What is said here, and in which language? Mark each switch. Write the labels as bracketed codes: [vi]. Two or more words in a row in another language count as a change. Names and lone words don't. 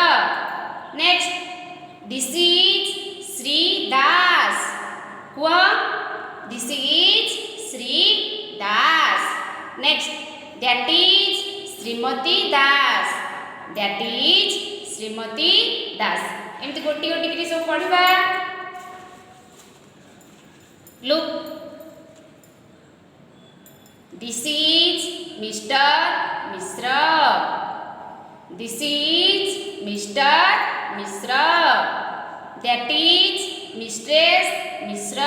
[en] Next. This is Sri Das. Who? This is Sri Das. Next. That is Srimati Das. That is Srimati Das. [or] ଏମିତି ଗୋଟି ଗୋଟି କରି ସବୁ ପଢ଼ିବା. [en] Look. This is Mr. Mishra. This is Mr. Mishra. That is Mistress Mishra.